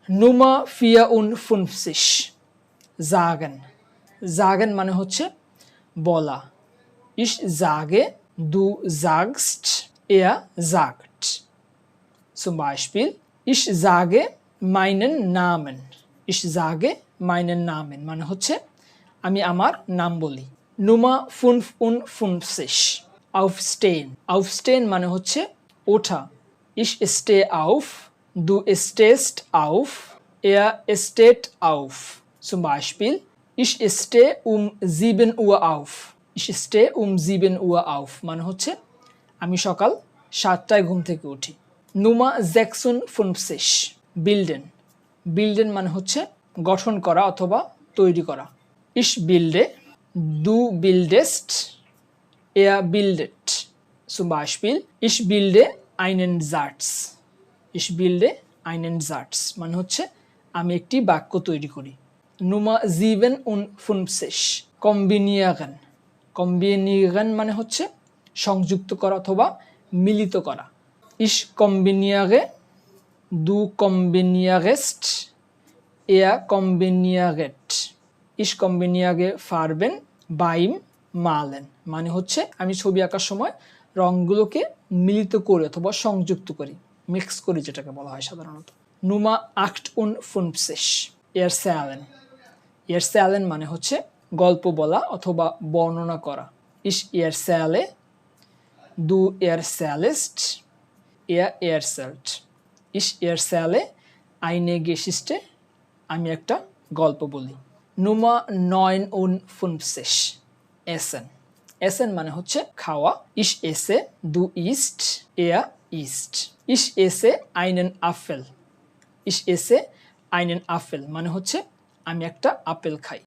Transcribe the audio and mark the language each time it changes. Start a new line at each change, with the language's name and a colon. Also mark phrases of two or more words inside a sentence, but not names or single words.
German: Nummer vier und fünfzig sagen sagen
Bangla: মানে হচ্ছে বলা
German: ich sage du sagst er sagt zum Beispiel ich sage meinen Namen ich sage meinen Namen
Bangla: মানে হচ্ছে আমি আমার নাম বলি
German: Nummer 55 aufstehen aufstehen মানে হচ্ছে ওঠা ich stehe auf du stehst auf er steht auf zum Beispiel ich stehe um 7 Uhr auf ich stehe um 7 Uhr auf
Bangla: মানে হচ্ছে আমি সকাল 7টায় ঘুম থেকে উঠি
German: Nummer 56 bilden bilden
Bangla: মানে হচ্ছে গঠন করা অথবা তৈরি করা
German: ich bilde du bildest er bildet zum Beispiel ich bilde einen Satz ich bilde einen Satz
Bangla: মানে হচ্ছে আমি একটি বাক্য তৈরি করি
German: Nummer 57 kombinieren kombinieren
Bangla: মানে হচ্ছে সংযুক্ত করা অথবা মিলিত করা
German: ich kombiniere du kombinierst er kombiniert ich kombiniere Farben beim Malen
Bangla: মানে হচ্ছে আমি ছবি আঁকার সময় রংগুলোকে মিলিত করি অথবা সংযুক্ত করি মিক্স করি যেটাকে বলা হয় সাধারণত Nummer 58 erzählen মানে হচ্ছে গল্প বলা অথবা বর্ণনা করা
German: ich erzähle du erzählst er erzählt ich erzähle eine Geschichte
Bangla: আমি একটা গল্প বলি
German: Nummer 59 essen essen
Bangla: মানে হচ্ছে খাওয়া
German: ich esse du isst er isst ich esse einen Apfel ich esse einen Apfel
Bangla: মানে হচ্ছে আমি একটা আপেল খাই